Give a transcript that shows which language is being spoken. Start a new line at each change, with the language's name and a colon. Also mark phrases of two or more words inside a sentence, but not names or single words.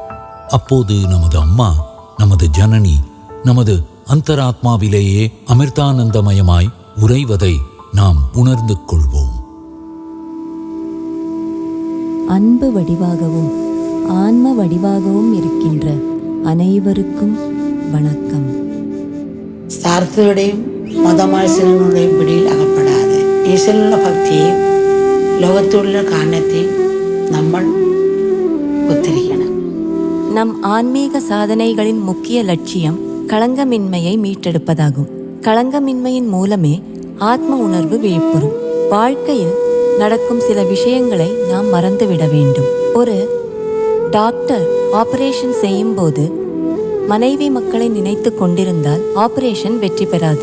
Tamil: அப்போது நமது அம்மா, நமது ஜனனி, நமது அந்தராத்மாவிலேயே அமிர்தானந்தமயமாய் உறைவதை நாம் உணர்ந்து கொள்வோம். அன்பு வடிவாகவும் ஆன்ம வடிவாகவும் இருக்கின்ற அனைவருக்கும் வணக்கம்.
Malayalam: സ്വാർത്ഥതയുടെയും മതമത്സരങ്ങളുടെയും പിടിയിൽ അകപ്പെടാതെ ഈശ്വരനുള്ള ഭക്തിയെയും ലോകത്തോടുള്ള കാരണത്തെയും നമ്മൾ ഒത്തിരിക്കണം.
Tamil: நம் ஆன்மீக சாதனைகளின் முக்கிய லட்சியம் களங்கமின்மையை மீட்டெடுப்பதாகும். களங்கமின்மையின் மூலமே ஆத்ம உணர்வு விழிப்புறும். வாழ்க்கையில் நடக்கும் சில விஷயங்களை நாம் மறந்துவிட வேண்டும். ஒரு டாக்டர் ஆபரேஷன் செய்யும் போது மனைவி மக்களை நினைத்து கொண்டிருந்தால் ஆபரேஷன் வெற்றி பெறாது.